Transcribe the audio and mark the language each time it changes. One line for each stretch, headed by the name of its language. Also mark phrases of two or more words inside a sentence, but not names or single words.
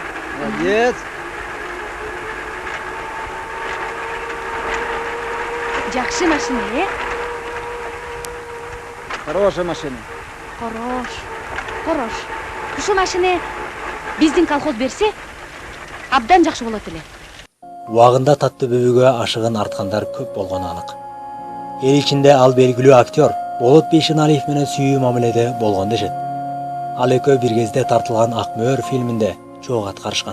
Russian: Молодец.
Kyrgyz: Жакшы машина,
Russian: Хорошая машина. Хорош.
Kyrgyz: Ушу машина биздин колхоз берсе, абдан жакшы болот эле. Убагында Таттыбүбүгө ашыгын арткандар көп болгону анык. Эл ичинде ал белгилүү актер Болот Бейшеналиев менен сүйүү мамиледе болгон дешет. Ал экөө бир кезде тартылган Ак мөөр фильминде чогуу аткарышкан.